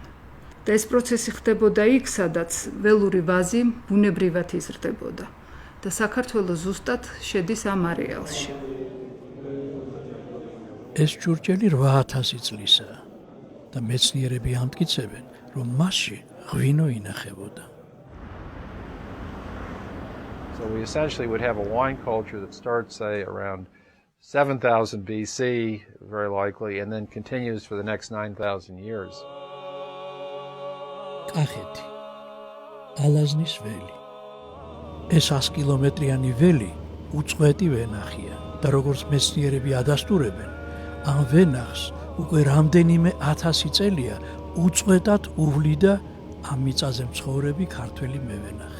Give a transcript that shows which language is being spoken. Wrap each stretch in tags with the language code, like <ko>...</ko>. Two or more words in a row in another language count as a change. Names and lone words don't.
<ka>და ეს პროცესი ხდებოდა იქ, სადაც ველური ვაზი ბუნებრივად იზრდებოდა და საქართველოს ზუსტად შედის ამ არეალში. ეს ჭურჭელი 8000 წლისაა და მეცნიერები ამტკიცებენ, რომ მასში ღვინო ინახებოდა.</ka> <en>So we essentially would have a wine culture that starts, say, around 7000 BC, very likely, and then continues for the next 9000 years.</en> <ka>კახეთი, ალაზნის ველი. ეს 100 კილომეტრიანი ველი უწყვეტი ვენახია და როგორც მეცნიერები ადასტურებენ, ამ ვენახს უკვე რამდენიმე 1000 წელია უწყვეტად უვლიდა ამ მიწაზე მცხოვრები ქართველი მევენახე.</ka>